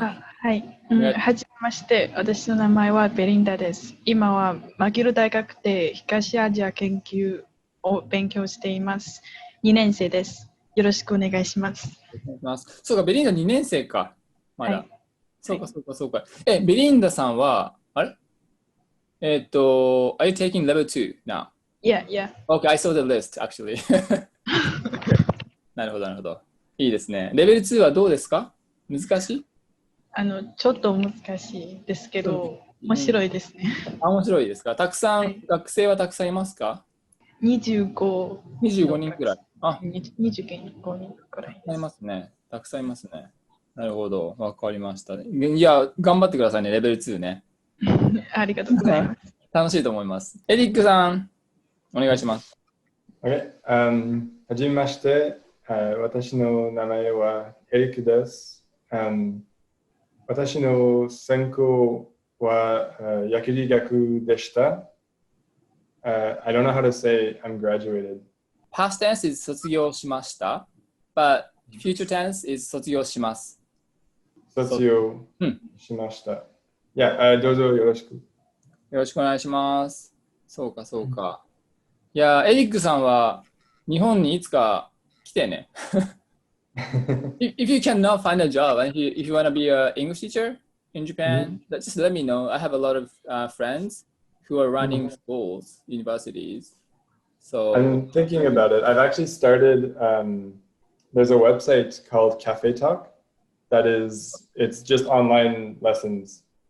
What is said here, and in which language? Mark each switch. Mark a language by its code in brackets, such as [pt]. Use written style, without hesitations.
[ja] はい。はじめまして。私の名前はベリンダです。今はマギル大学で東アジア研究を勉強しています。2年生です。よろしくお願いします。そうか、ベリンダ2年生か。まだ。はい、そうか。ベリンダさんは、あれ [en] are you taking level 2 now? Yeah. Okay, I saw the list, actually. [ja] なるほど。いいですね。レベル2はどうですか？難しい？ちょっと難しいですけど、面白いですね。面白いですか？たくさん、学生はたくさんいますか？25人くらい。 25人くらい。たくさんいますね。なるほど。わかりました。いや、頑張ってくださいね、レベル2ね。ありがとうございます。楽しいと思います。エリックさん、お願いします。 Okay. はじめまして。私の名前はエリックです。私の専攻は薬理学でした。 [en] I don't know how to say I'm graduated. Past tense is [ja] 卒業しました。 [en] But future tense is [ja] 卒業します。卒業しました。どうぞよろしく。よろしくお願いします。そうか、そうか。いや、エリックさんは日本にいつか来てね。 [en] if you cannot find a job and if you want to be an English teacher in Japan, just let me know. I have a lot of friends who are running schools, universities. So I'm thinking about it. I've actually started, there's a website called Cafe Talk it's just online lessons.